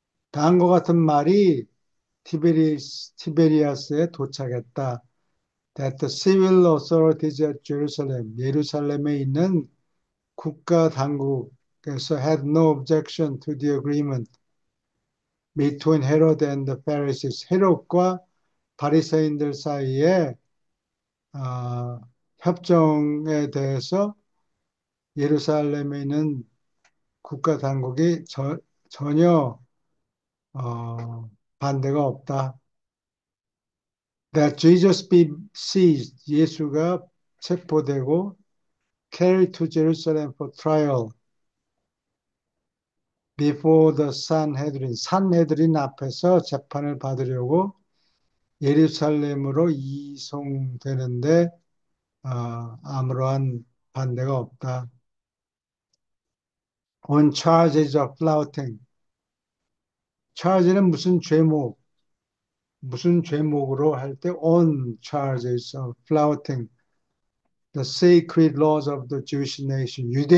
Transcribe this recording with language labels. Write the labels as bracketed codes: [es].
[ko] 다음과 같은 말이 티베리아스에 도착했다. [en] That the civil authorities at Jerusalem, [ko] 예루살렘에 있는 국가 당국에서 [en] had no objection to the agreement between Herod and the Pharisees. [ko] 헤롯과 바리새인들 사이에 어, 협정에 대해서 예루살렘에 있는 국가 당국이 전혀 반대가 없다. [en] That Jesus be seized, [ko] 예수가 체포되고 [en] carried to Jerusalem for trial before the [ko] 산헤드린 앞에서 재판을 받으려고 예루살렘으로 이송되는데 아무러한 반대가 없다. [en] On charges of flouting. [ko] charge는 무슨 죄목으로 할 때 [en] on charges of flouting the sacred laws of the Jewish nation.